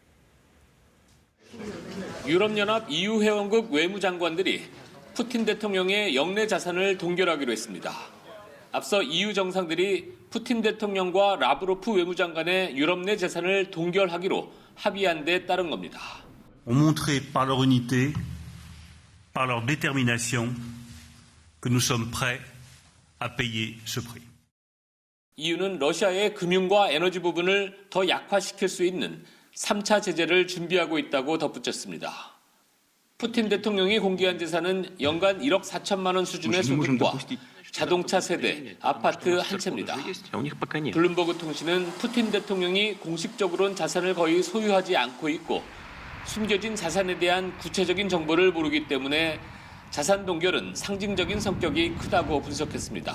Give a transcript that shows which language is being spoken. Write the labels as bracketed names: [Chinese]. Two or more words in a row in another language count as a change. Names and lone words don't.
[Korean] 유럽연합 EU 회원국 외무장관들이 푸틴 대통령의 영내 자산을 동결하기로 했습니다. 앞서 EU 정상들이 푸틴 대통령과 라브로프 외무장관의 유럽 내 재산을 동결하기로 합의한 데 따른 겁니다. [French] ont montré par leur unité, par leur détermination, que nous sommes prêts à payer ce prix. [Korean] EU는 러시아의 금융과 에너지 부분을 더 약화시킬 수 있는 3차 제재를 준비하고 있다고 덧붙였습니다. 푸틴 대통령이 공개한 재산은 연간 1억 4천만 원 수준의 소득과 자동차 세대, 아파트 한 채입니다. 블룸버그 통신은 푸틴 대통령이 공식적으로는 자산을 거의 소유하지 않고 있고 숨겨진 자산에 대한 구체적인 정보를 모르기 때문에 자산 동결은 상징적인 성격이 크다고 분석했습니다.